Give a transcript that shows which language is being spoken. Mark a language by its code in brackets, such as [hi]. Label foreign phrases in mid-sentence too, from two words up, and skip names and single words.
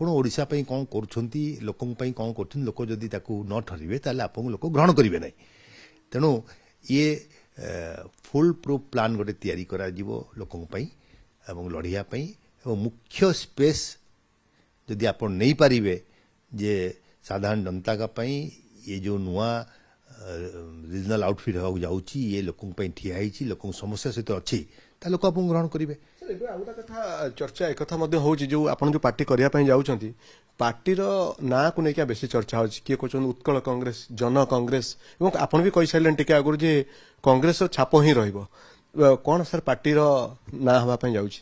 [or] ଓଡ଼ିଶା ପାଇଁ କ'ଣ କରୁଛନ୍ତି ଲୋକଙ୍କ ପାଇଁ କ'ଣ କରୁଛନ୍ତି ଲୋକ ଯଦି ତାକୁ ନ ଠରିବେ ତାହେଲେ ଆପଣଙ୍କୁ ଲୋକ ଗ୍ରହଣ କରିବେ ନାହିଁ ତେଣୁ ଇଏ [en] full proof plan [or] ଗୋଟେ ତିଆରି କରାଯିବ ଲୋକଙ୍କ ପାଇଁ ଏବଂ ଲଢ଼ିବା ପାଇଁ ଏବଂ ମୁଖ୍ୟ ସ୍ପେସ୍ ଯଦି ଆପଣ ନେଇପାରିବେ ଯେ ସାଧାରଣ ଜନତାଙ୍କ ପାଇଁ [hi] ये जो नुआ रिजनाल आउटफिट होगा जाउची ये लोकन [or] ପାଇଁ ଠିଆ ହେଇଛି ଲୋକଙ୍କ ସମସ୍ୟା ସହିତ ଅଛି ତା ଲୋକ ଆପଣ ଗ୍ରହଣ କରିବେ ଏବେ ଆଉ ଗୋଟେ କଥା ଚର୍ଚ୍ଚା ଏକଥା ମଧ୍ୟ ହେଉଛି ଯୋଉ ଆପଣ ଯୋଉ ପାର୍ଟି କରିବା ପାଇଁ ଯାଉଛନ୍ତି ପାର୍ଟିର ନାଁକୁ ନେଇକି ବେଶୀ ଚର୍ଚ୍ଚା ହେଉଛି କିଏ କହୁଛନ୍ତି ଉତ୍କଳ କଂଗ୍ରେସ ଜନ କଂଗ୍ରେସ ଏବଂ ଆପଣ ବି କହିସାରିଲେଣି ଟିକେ ଆଗରୁ ଯେ କଂଗ୍ରେସର ଛାପ ହିଁ ରହିବ କ'ଣ ସାର୍ ପାର୍ଟିର ନାଁ ହେବା ପାଇଁ ଯାଉଛି